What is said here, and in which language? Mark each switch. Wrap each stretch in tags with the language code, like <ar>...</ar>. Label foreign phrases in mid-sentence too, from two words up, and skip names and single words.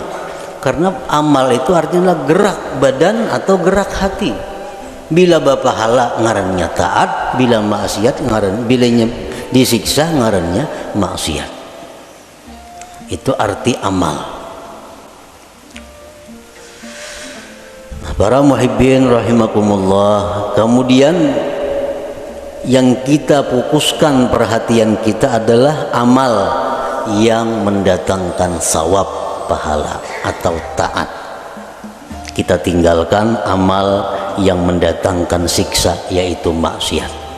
<id>Karena amal itu artinya gerak badan atau gerak hati. Bila berpahala ngarannya taat, bila maksiat ngaran, bilanya disiksa ngarannya maksiat. Itu arti amal. Para</id> <ar>muhibbin rahimakumullah,</ar> <id>kemudian yang kita fokuskan perhatian kita adalah amal yang mendatangkan sawab, pahala atau taat. Kita tinggalkan amal yang mendatangkan siksa, yaitu maksiat.</id>